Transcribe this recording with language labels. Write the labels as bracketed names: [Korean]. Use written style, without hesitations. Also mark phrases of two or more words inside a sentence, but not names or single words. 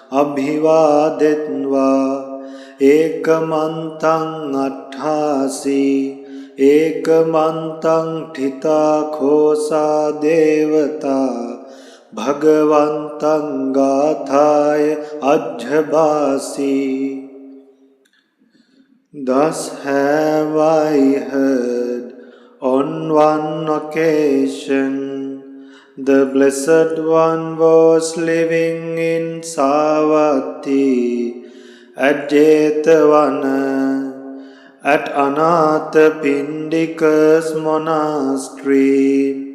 [Pali] abhivadetva ekamantang atthasi ekamantang thita khosa devata bhagavantang gathaya ajhabasi. [English] Thus have I heard on one occasion the Blessed One was living in Savatthi at Jetavana at Anatha Pindika's monastery.